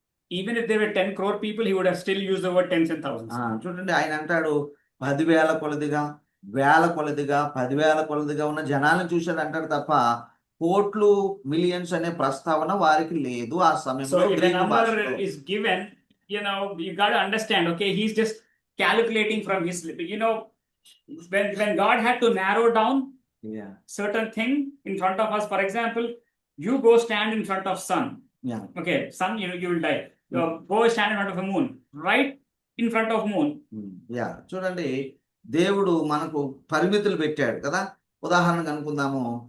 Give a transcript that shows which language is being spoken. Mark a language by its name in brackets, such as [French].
[English] even if there were 10 crore people, he would have still used the word tens and thousands. [Telugu] చూడండి ఆయన అంటాడు 10,000 కొలదిగా, 1000 కొలదిగా, 10,000 కొలదిగా ఉన్న జనాలను చూశాడు అంటాడు తప్ప కోట్లు మిలియన్స్ అనే ప్రస్తావన వారికి లేదు ఆ [English] So, [Telugu] సమయంలో. [English] if the number is given, you know, you got to understand, okay, he's just calculating from his, you know, when God had to narrow down certain thing in front of us, for example, you go stand in front of sun. Okay, sun, you will die. Go stand in front of a moon, right in front of moon. [Telugu] చూడండి దేవుడు మనకు పరిమితులు పెట్టాడు కదా. ఉదాహరణకు అనుకుందాము,